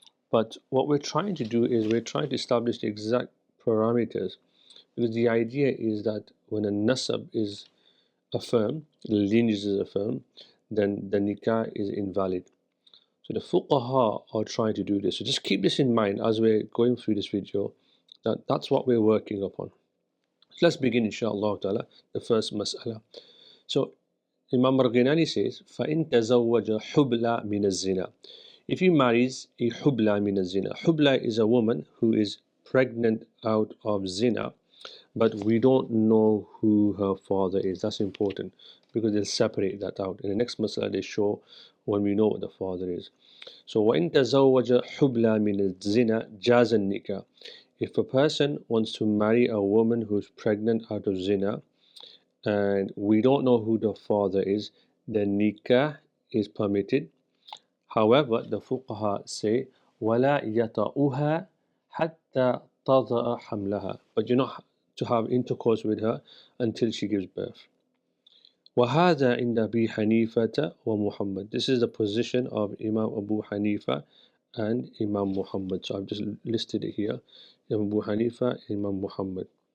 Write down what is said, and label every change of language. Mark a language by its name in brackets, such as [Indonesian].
[English] But what we're trying to do is we're trying to establish the exact parameters, because the idea is that when a nasab is affirmed, the lineage is affirmed, then the nikah is invalid. So the fuqaha are trying to do this. So just keep this in mind as we're going through this video, that's what we're working upon. So let's begin, inshallah ta'ala, the first mas'ala. So Imam Marghinani says, [Arabic] فَإِن تَزَوَّجَ حُبْلَ مِنَ الزِّنَا. [English] If he marries a hubla min zina, hubla is a woman who is pregnant out of zina, but we don't know who her father is. That's important, because they'll separate that out. In the next masala, they show when we know what the father is. [Arabic] So, وَإِن تَزَوَّجَ حُبْلَ مِنَ الزِّنَا جَازَ النِّكَاحِ. [English] If a person wants to marry a woman who's pregnant out of zina, and we don't know who the father is, then nikah is permitted. However, the fuqaha say, [Arabic] وَلَا يَطَأُهَا حَتَّى تَضَعَ حَمْلَهَا. [English] But you're not to have intercourse with her until she gives birth. [Arabic] وَهَذَا عِنْدَ أَبِي حَنِيفَةَ وَمُحَمَّدٍ. [English] This is the position of Imam Abu Hanifa and Imam Muhammad. So I've just listed it here. Imam Abu Hanifa, Imam Muhammad.